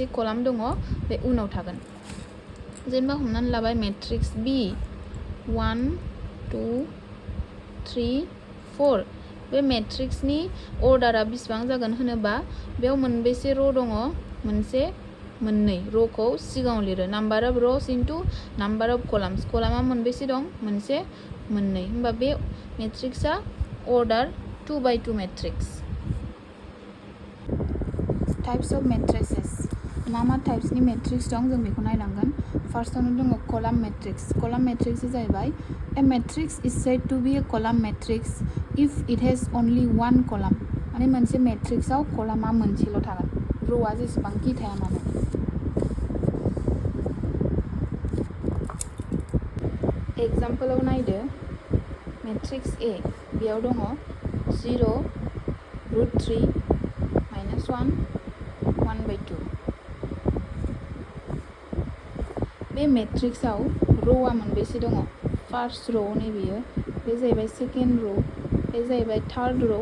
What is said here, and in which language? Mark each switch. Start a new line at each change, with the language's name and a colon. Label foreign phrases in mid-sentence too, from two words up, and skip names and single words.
Bodo: कलाम दङ बे उनाव थागोन जेनेबा हमनानै लाबाय मेट्रिक्स बि 1 2 3 4 बे मेट्रिक्सनि अर्डारा बेसेबां जागोन होनोबा बेयाव मोनबेसे र' दङ मोनसे मोननै र'खौ सिगाङाव लिरो
English: number of rows into number of columns
Bodo: कलामा मोनबेसे दं मोनसे मोननै होमबा बे मेट्रिक्सआ
English: order 2/2 matrix types of matrices
Bodo: मा टाइप्सनि मेट्रिक्स दं जों बेखौ नायलांगोन फार्स्टआवनो दङ
English: column matrix
Bodo: जाहैबाय
English: a matrix is said to be a column matrix if it has only one column
Bodo: माने मोनसे मेट्रिक्सआव कलामा मोनसेल' थागोन र'आ जेसेबांखि थाया मानो एग्जाम्पलाव नायदो मेट्रिक्स ए बेयाव दङ 0 √3 -1 1/2 बे मेट्रिक्सआव र'आ मोनबेसे दङ
English: first row'
Bodo: नैबेयो बे जाहैबाय
English: second row'
Bodo: बे जाहैबाय
English: third row'